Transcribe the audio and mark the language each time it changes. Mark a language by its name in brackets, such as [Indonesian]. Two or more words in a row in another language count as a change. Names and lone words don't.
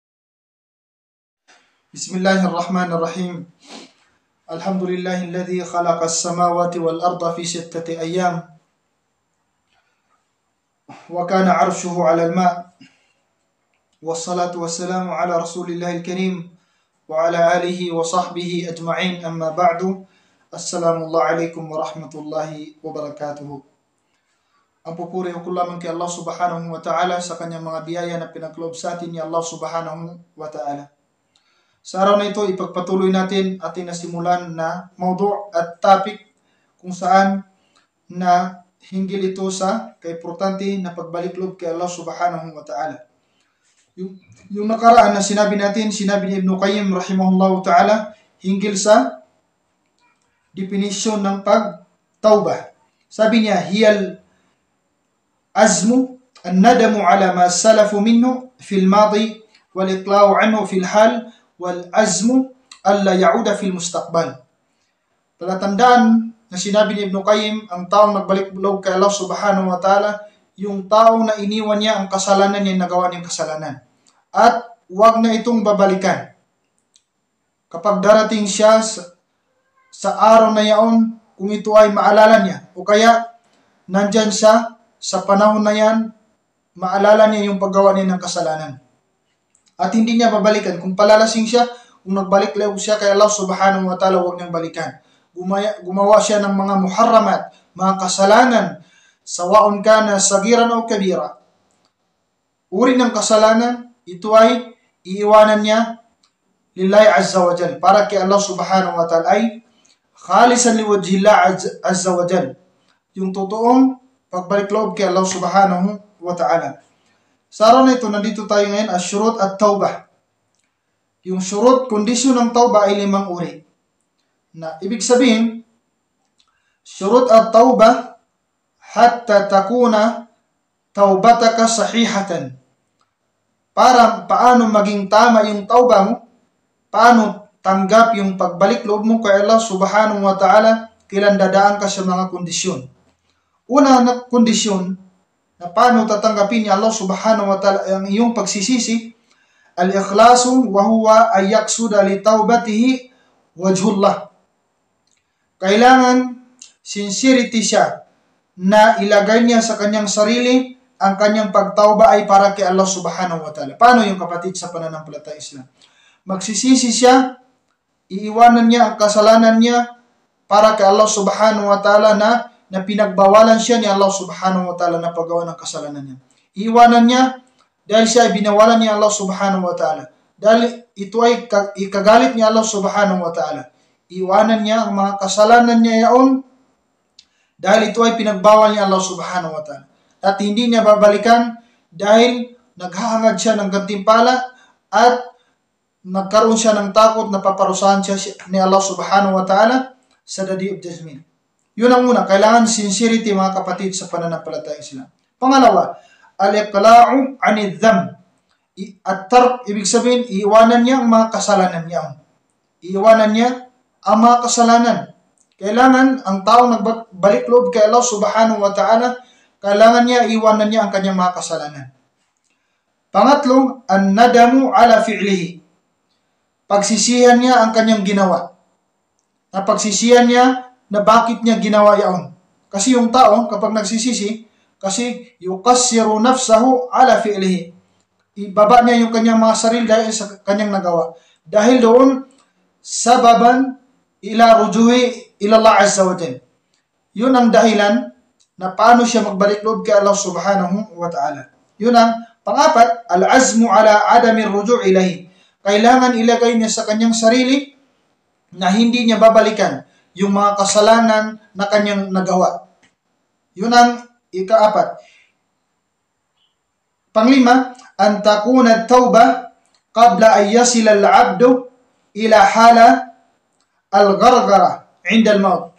[Arabic] بسم الله الرحمن الرحيم الحمد لله الذي خلق السماوات والأرض في 6 أيام وكان عرشه على الماء والصلاة والسلام على رسول الله الكريم وعلى آله وصحبه أجمعين أما بعد السلام الله عليكم ورحمة الله وبركاته. [Filipino] Ang pupuri ko lamang kay Allah [Arabic] سبحانه وتعالى [Filipino] sa kanyang mga biyaya na pinagkaloob sa atin ni Allah [Arabic] سبحانه وتعالى. [Filipino] Sa araw na ito, ipagpatuloy natin ating nasimulan na mawdu' at topic kung saan na hinggil ito sa kaimportante na pagbalik loob kay Allah [Arabic] سبحانه وتعالى. [Filipino] Yung nakaraan na sinabi ni Ibn Qayyim [Arabic] رحمه الله تعالى [Filipino] hinggil sa definition ng pagtawbah. Sabi niya, [Arabic] هي العزم الندم على ما سلف منه في الماضي والإقلاع عنه في الحال والعزم ألا يعود في المستقبل. [Filipino] Talatandaan na sinabi ni Ibn Qayyim, ang taong nagbalik loob kay Allah [Arabic] سبحانه وتعالى, [Filipino] yung tao na iniwan niya ang kasalanan niya, nagawa niyang kasalanan. At huwag na itong babalikan. Kapag darating siya sa araw na yaon, kung ito ay maalala niya, o kaya nandyan siya sa panahon na yan, maalala niya yung paggawa niya ng kasalanan. At hindi niya babalikan. Kung palalasing siya, kung nagbalik loob siya kay Allah [Arabic] سبحانه وتعالى, [Filipino] huwag niyang balikan. Gumawa siya ng mga muharramat, mga kasalanan, [Arabic] سواء كان صغيرا [Filipino] o kabira. Uri ng kasalanan, ito ay iiwanan niya [Arabic] لله عز وجل, [Filipino] para kay Allah [Arabic] سبحانه وتعالى, [Filipino] ay [Arabic] خالصا لوجه الله عز وجل, [Filipino] yung totoong pagbalik loob kay Allah [Arabic] سبحانه وتعالى. [Filipino] Sa araw na ito, nandito tayo ngayon [Arabic] الشروط التوبة. [Filipino] Yung syurut, kondisyon ng tawbah ay 5 uri. Na ibig sabihin, [Arabic] شروط التوبة حتى تكون توبتك صحيحة. [Filipino] Para paano maging tama yung tawbah mo, paano tanggap yung pagbalik loob mo kay Allah [Arabic] سبحانه وتعالى, [Filipino] kailan dadaan ka sa mga kondisyon. Una na kondisyon na paano tatanggapin ni Allah [Arabic] سبحانه وتعالى [Filipino] ang iyong pagsisisi, [Arabic] الإخلاص وهو أن يقصد لتوبته وجه الله. [Filipino] Kailangan sincerity siya na ilagay niya sa kanyang sarili ang kanyang pagtawba ay para kay Allah [Arabic] سبحانه وتعالى. [Filipino] Paano yung kapatid sa pananampalataya Islam? Magsisisi siya, iiwanan niya ang kasalanan niya para kay Allah [Arabic] سبحانه وتعالى [Filipino] na pinagbawalan siya ni Allah [Arabic] سبحانه وتعالى [Filipino] na paggawa ng kasalanan niya. Iiwanan niya dahil siya ay binawalan ni Allah [Arabic] سبحانه وتعالى. [Filipino] Dahil ito ay ikagalit ni Allah [Arabic] سبحانه وتعالى. [Filipino] Iiwanan niya ang mga kasalanan niya yaon dahil ito ay pinagbawal ni Allah [Arabic] سبحانه وتعالى. [Filipino] At hindi niya babalikan dahil naghahangad siya ng gantimpala at nagkaroon siya ng takot na paparusahan siya ni Allah [Arabic] سبحانه وتعالى [Filipino] sa [English] the day of judgment. [Filipino] Yun ang una, kailangan sincerity mga kapatid sa pananampalataya Islam. Pangalawa, [Arabic] الإقلاع عن الذنب. [Filipino] At-tark, ibig sabihin, iiwanan niya ang mga kasalanan niya. Iiwanan niya ang mga kasalanan. Kailangan ang taong nagbalik loob kay Allah [Arabic] سبحانه وتعالى, [Filipino] kailangan niya iwanan niya ang kanyang mga kasalanan. Pangatlo, [Arabic] الندم على فعله. [Filipino] Pagsisihan niya ang kanyang ginawa. Pagsisihan niya na bakit niya ginawa yaon. Kasi yung tao, kapag nagsisisi, kasi [Arabic] يكسر نفسه على فعله. [Filipino] Ibaba niya yung kanyang mga sarili dahil sa kanyang nagawa. Dahil doon, [Arabic] سببا إلى رجوعه إلى الله عز وجل. [Filipino] Yun ang dahilan na paano siya magbalik loob kay Allah [Arabic] سبحانه وتعالى. [Filipino] Yun ang pang-apat, [Arabic] العزم على عدم رجوع إليه. [Filipino] Kailangan ilagay niya sa kanyang sarili na hindi niya babalikan yung mga kasalanan na kanyang nagawa. Yun ang ika-4. Panglima, [Arabic] أن تكون التوبة قبل أن يصل العبد إلى حال الغرغرة عند الموت.